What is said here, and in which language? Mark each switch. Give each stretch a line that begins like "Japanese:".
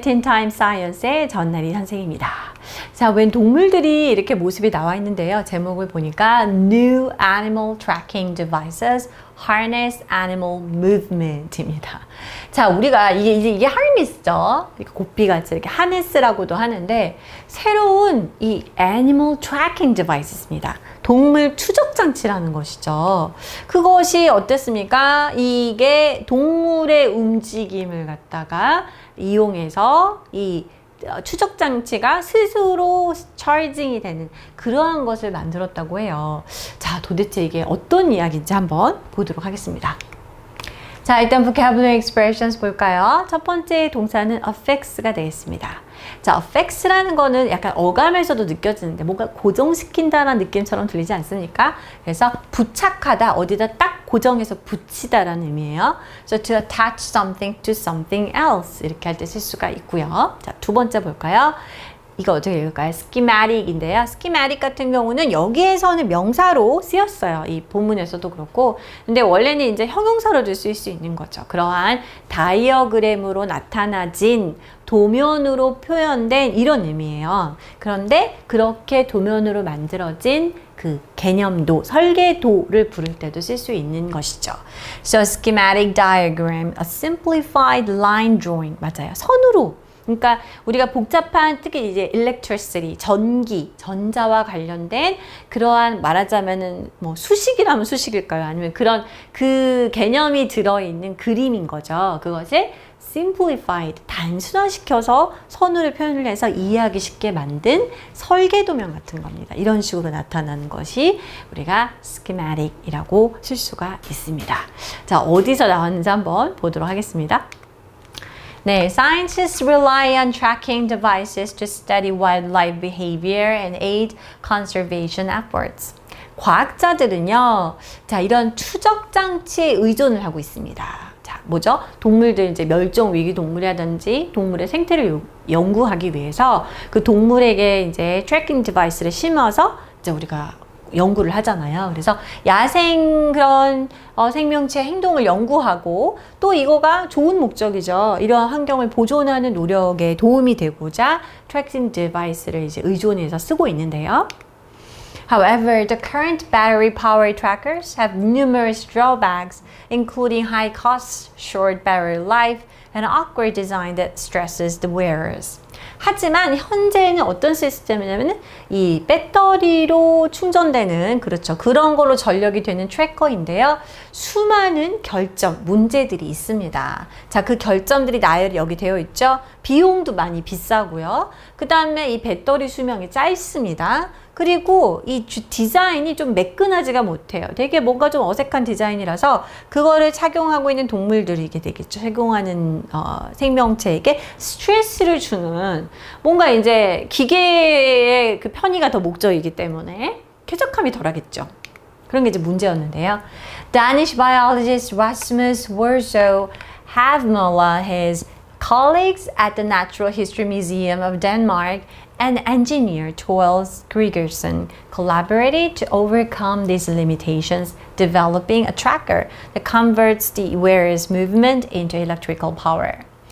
Korean: Teen Time Science의 전나리 선생입니다. 자, 웬 동물들이 이렇게 모습이 나와 있는데요. 제목을 보니까
English: New Animal Tracking Devices Harness Animal Movement입니다.
Korean: 자, 우리가 이게 harness죠. 고삐같이 이렇게 harness라고도 하는데 새로운 이 Animal Tracking Device입니다. 동물 추적 장치라는 것이죠. 그것이 어땠습니까? 이게 동물의 움직임을 갖다가 이용해서 이 추적 장치가 스스로 차징이 되는 그러한 것을 만들었다고 해요. 자, 도대체 이게 어떤 이야기인지 한번 보도록 하겠습니다. 자, 일단 vocabulary expressions 볼까요? 첫 번째 동사는 affix가 되겠습니다. 자, affix라는 거는 약간 어감에서도 느껴지는데 뭔가 고정시킨다라는 느낌처럼 들리지 않습니까? 그래서 부착하다, 어디다 딱 고정해서 붙이다라는 의미예요.
English: So to attach something to something else
Korean: 이렇게 할 때 쓸 수가 있고요. 자, 두 번째 볼까요? 이거 어떻게 읽을까요? schematic인데요. schematic 같은 경우는 여기에서는 명사로 쓰였어요. 이 본문에서도 그렇고. 근데 원래는 이제 형용사로도 쓸 수 있는 거죠. 그러한 다이어그램으로 나타나진 도면으로 표현된 이런 의미예요. 그런데 그렇게 도면으로 만들어진 그 개념도, 설계도를 부를 때도 쓸 수 있는 것이죠.
English: So schematic diagram, a simplified line drawing.
Korean: 맞아요. 선으로. 그러니까 우리가 복잡한 특히 이제 electricity, 전기, 전자와 관련된 그러한 말하자면은 뭐 수식이라면 수식일까요? 아니면 그런 그 개념이 들어있는 그림인 거죠. 그것을 simplified, 단순화시켜서 선으로 표현을 해서 이해하기 쉽게 만든 설계도면 같은 겁니다. 이런 식으로 나타나는 것이 우리가 schematic이라고 쓸 수가 있습니다. 자, 어디서 나왔는지 한번 보도록 하겠습니다.
English: 네, scientists rely on tracking devices to study wildlife behavior and aid conservation efforts.
Korean: 과학자들은요, 자, 이런 추적 장치에 의존을 하고 있습니다. 자, 뭐죠? 동물들 이제 멸종 위기 동물이라든지 동물의 생태를 연구하기 위해서 그 동물에게 이제 트래킹 디바이스를 심어서 이제 우리가 연구를 하잖아요. 그래서 야생 그런 생명체 행동을 연구하고 또 이거가 좋은 목적이죠. 이러한 환경을 보존하는 노력에 도움이 되고자 트래킹 디바이스를 이제 의존해서 쓰고 있는데요.
English: However, the current battery-powered trackers have numerous drawbacks, including high costs, short battery life, and an awkward design that stresses the wearers.
Korean: 하지만 현재는 어떤 시스템이냐면 이 배터리로 충전되는 그렇죠. 그런 걸로 전력이 되는 트래커인데요. 수많은 결점, 문제들이 있습니다. 자, 그 결점들이 나열이 여기 되어 있죠. 비용도 많이 비싸고요. 그 다음에 이 배터리 수명이 짧습니다. 그리고 이 디자인이 좀 매끈하지가 못해요. 되게 뭔가 좀 어색한 디자인이라서 그거를 착용하고 있는 동물들이게 되겠죠. 착용하는 생명체에게 스트레스를 주는 뭔가 이제 기계의 그 편의가 더 목적이기 때문에 쾌적함이 덜하겠죠. 그런 게 이제 문제였는데요.
English: Danish biologist Rasmus Werso Havmøller, his colleagues at the Natural History Museum of Denmark, and engineer Troels Gregersen collaborated to overcome these limitations, developing a tracker that converts the wearer's movement into electrical power.